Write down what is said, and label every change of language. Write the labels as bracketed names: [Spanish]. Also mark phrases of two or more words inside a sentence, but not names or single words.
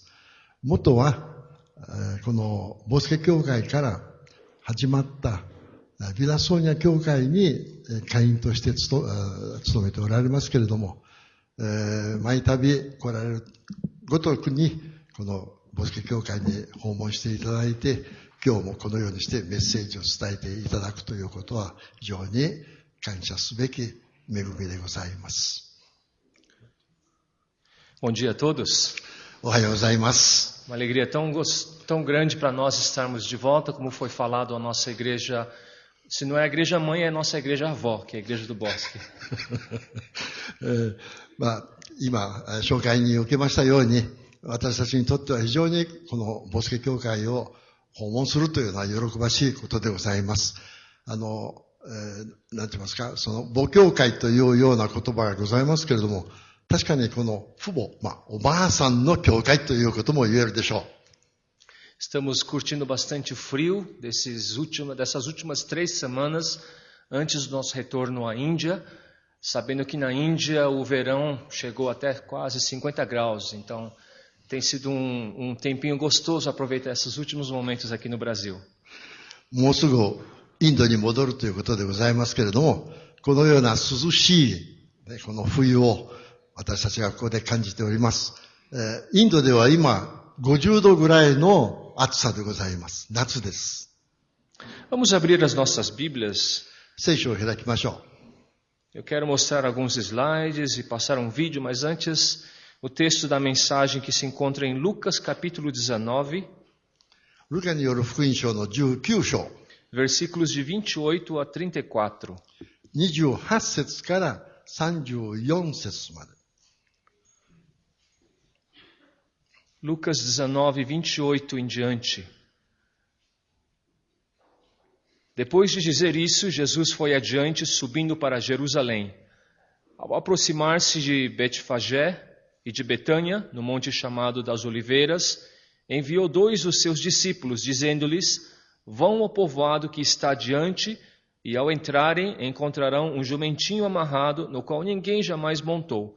[Japanese] 元は、このボスケ教会から始まったビラソーニャ教会に会員として勤めておられますけれども、毎度来られるごとくにこのボスケ教会に訪問していただいて、今日もこのようにしてメッセージを伝えていただくということは非常に感謝すべき恵みでございます。 [Portuguese] Bom dia a todos. [Japanese] おはようございます。 [Portuguese] Uma alegria tão grande para nós estarmos de volta, como foi falado, a nossa igreja, se não é a igreja mãe, é a nossa igreja avó, que é a igreja do Bosque. [Japanese] 今、紹介に受けましたように、私たちにとっては非常にこのボスケ教会を訪問するというのは喜ばしいことでございます。なんて言いますか、その母教会というような言葉がございますけれども、確かにこの父母、おばあさんの教会ということも言えるでしょう。 [Portuguese] Estamos curtindo bastante o frio dessas últimas 3 semanas antes do nosso retorno à Índia, sabendo que na Índia o verão chegou até quase 50 graus, então tem sido tempinho gostoso aproveitar esses últimos momentos aqui no Brasil. [Japanese] もうすぐインドに戻るということでございますけれども、このような涼しい、この冬を私たちがここで感じております。インドでは今50度ぐらいの暑さでございます。夏です。 [Portuguese] Vamos abrir as nossas Bíblias. [Japanese] 聖書を開きましょう。 [Portuguese] Eu quero mostrar alguns slides e passar um vídeo, mas antes o texto da mensagem que se encontra em Lucas capítulo 19, [Japanese] ルカによる福音書の19章、 [Portuguese] versículos de 28 a 34. [Japanese] 28 節から34節まで。 [Portuguese] Lucas 19, 28 em diante. Depois de dizer isso, Jesus foi adiante, subindo para Jerusalém. Ao aproximar-se de Betfagé e de Betânia, no monte chamado das Oliveiras, enviou 2 dos seus discípulos, dizendo-lhes: Vão ao povoado que está adiante, e ao entrarem encontrarão um jumentinho amarrado, no qual ninguém jamais montou.